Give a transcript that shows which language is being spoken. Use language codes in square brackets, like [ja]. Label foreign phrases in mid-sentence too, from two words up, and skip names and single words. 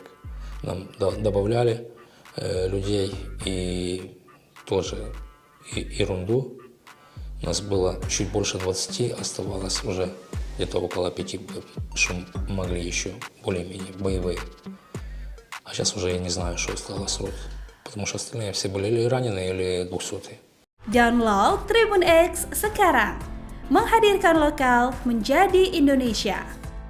[ru] Нам добавляли людей и тоже ерунду. У нас было чуть больше 20, оставалось уже где-то около 5, что могли еще более-менее боевые. А сейчас уже я не знаю, что осталось рот, потому что остальные все были или раненые, или 200-е. [id] Download Tribun X sekarang, menghadirkan lokal menjadi Indonesia.